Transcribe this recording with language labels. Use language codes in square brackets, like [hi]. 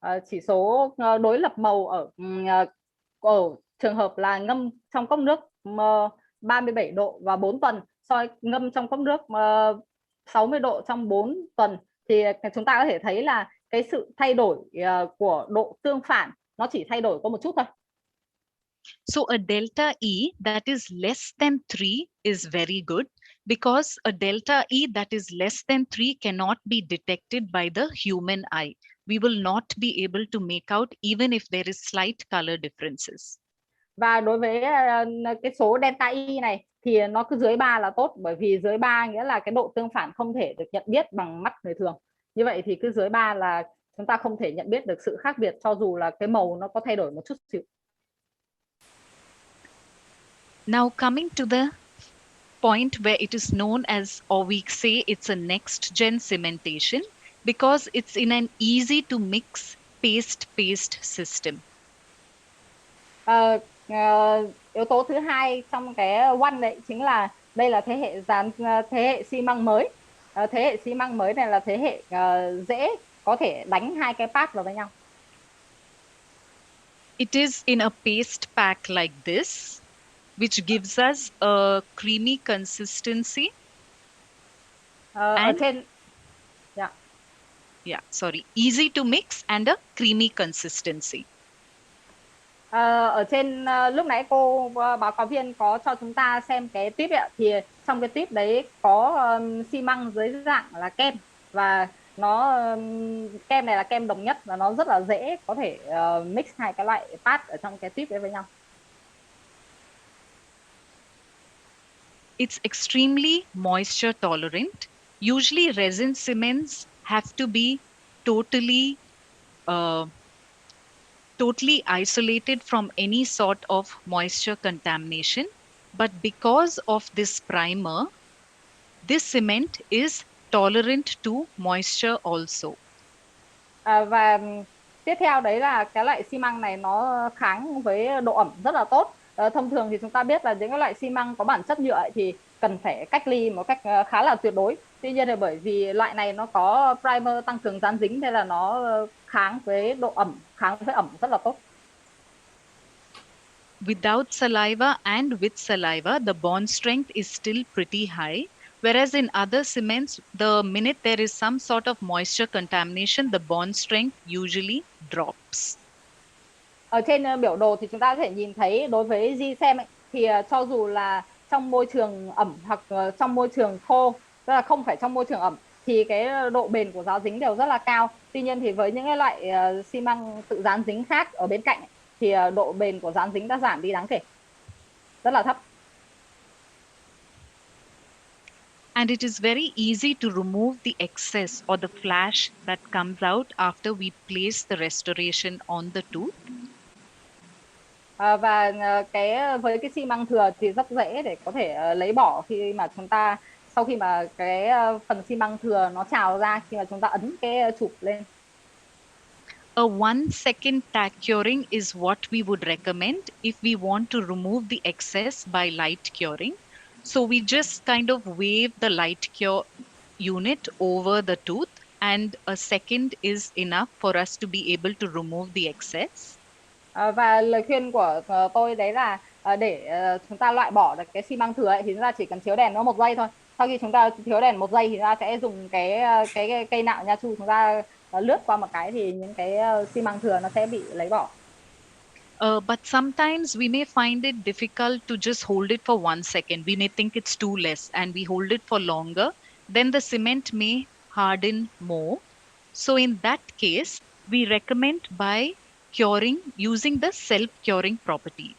[vi] Chỉ số đối lập màu ở trường hợp là ngâm trong cốc nước 37 độ và 4 tuần soi ngâm trong cốc nước 60 độ trong 4 tuần thì chúng ta có thể thấy là cái sự thay đổi của độ tương phản nó chỉ thay đổi có một chút thôi. [en] So a delta E that is less than 3 is very good because a delta E that is less than 3 cannot be detected by the human eye. We will not be able to make out even if there is slight color differences. [vi] Và đối với cái số delta E này thì nó cứ dưới 3 là tốt, bởi vì dưới 3 nghĩa là cái độ tương phản không thể được nhận biết bằng mắt người thường. Như vậy thì cứ dưới 3 là chúng ta không thể nhận biết được sự khác biệt cho dù là cái màu nó có thay đổi một chút xíu. [en] Now coming to the point where it is known as, or we say it's a next gen cementation because it's in an easy to mix paste system. [vi] Yếu tố thứ hai trong cái one đấy chính là đây là thế hệ xi măng mới. Thế hệ xi măng mới này là thế hệ dễ có thể đánh hai cái part vào với nhau. [en] It is in a paste pack like this, which gives us a creamy consistency. [vi] Ở trên, [en] easy to mix and a creamy consistency. [vi] Ở trên lúc nãy cô báo cáo viên có cho chúng ta xem cái tip ạ, thì trong cái tip đấy có xi măng dưới dạng là kem, và nó kem này là kem đồng nhất và nó rất là dễ có thể mix hai cái loại part ở trong cái tip đấy với nhau. [en] It's extremely moisture tolerant. Usually resin cements have to be totally isolated from any sort of moisture contamination. But because of this primer, this cement is tolerant to moisture also. [vi] Và tiếp theo đấy là cái loại xi măng này nó kháng với độ ẩm rất là tốt. thông thường thì chúng ta biết là những cái loại xi măng có bản chất nhựa thì cần phải cách ly một cách khá là tuyệt đối. Tuy nhiên là bởi vì loại này nó có primer tăng cường dán dính nên là nó kháng với độ ẩm, kháng với ẩm rất là tốt. [en] Without saliva and with saliva, the bond strength is still pretty high. Whereas in other cements, the minute there is some sort of moisture contamination, the bond strength usually drops. [vi] Ở trên biểu đồ thì chúng ta có thể nhìn thấy đối với GSM ấy, thì cho dù là trong môi trường ẩm hoặc trong môi trường khô, tức là không phải trong môi trường ẩm, thì cái độ bền của giáo dính đều rất là cao. Tuy nhiên thì với những cái loại xi măng tự dán dính khác ở bên cạnh ấy, thì độ bền của dán dính đã giảm đi đáng kể, rất là thấp. [en] And it is very easy to remove the excess or the flash that comes out after we place the restoration on the tooth. [vi] Và với cái xi măng thừa thì rất dễ để có thể lấy bỏ khi mà chúng ta, sau khi mà cái phần xi măng thừa nó trào ra khi mà chúng ta ấn cái chụp lên. [en] A 1-second tack curing is what we would recommend if we want to remove the excess by light curing. So we just kind of wave the light cure unit over the tooth, and a second is enough for us to be able to remove the excess. [vi] Và lời khuyên của tôi đấy là để chúng ta loại bỏ được cái xi măng thừa ấy, thì chúng ta chỉ cần chiếu đèn nó 1 giây thôi. Sau khi chúng ta chiếu đèn 1 giây thì chúng ta sẽ dùng cái cây nạo nha chu, chúng ta lướt qua một cái thì những cái xi măng thừa nó sẽ bị lấy bỏ. [en] But sometimes we may find it difficult to just hold it for 1 second. We may think it's too less and we hold it for longer. Then the cement may harden more. So in that case, we recommend by curing using the self-curing property.